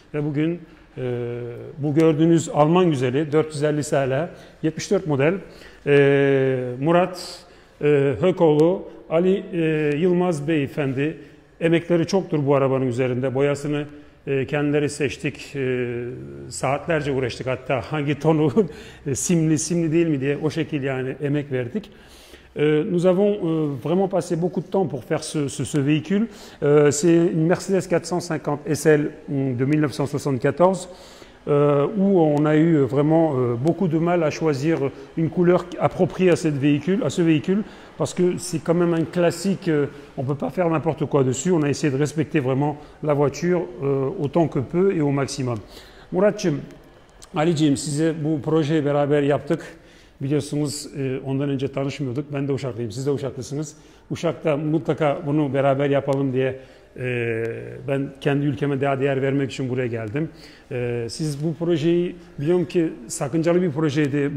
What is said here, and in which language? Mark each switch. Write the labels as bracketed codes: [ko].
[tr] Ve bugün bu gördüğünüz Alman güzeli 450 SL 74 model Murat Hökoğlu Ali Yılmaz Beyefendi emekleri çoktur bu arabanın üzerinde. Boyasını kendileri seçtik. Saatlerce uğraştık hatta hangi tonu simli değil mi diye o şekilde yani emek verdik. [fr] Nous avons vraiment passé beaucoup de temps pour faire ce véhicule. C'est une Mercedes 450 SL de 1974 où on a eu vraiment beaucoup de mal à choisir une couleur appropriée à ce véhicule parce que c'est quand même un classique, on ne peut pas faire n'importe quoi dessus. On a essayé de respecter vraiment la voiture autant que peu et au maximum. [tr] Muratçım, Ali'ciğim size bu projeyi beraber yaptık. Biliyorsunuz ondan önce tanışmıyorduk. Ben de Uşaklıyım, siz de Uşaklısınız. Uşak'ta mutlaka bunu beraber yapalım diye ben kendi ülkeme daha değer vermek için buraya geldim. Siz bu projeyi biliyorum ki sakıncalı bir projeydi.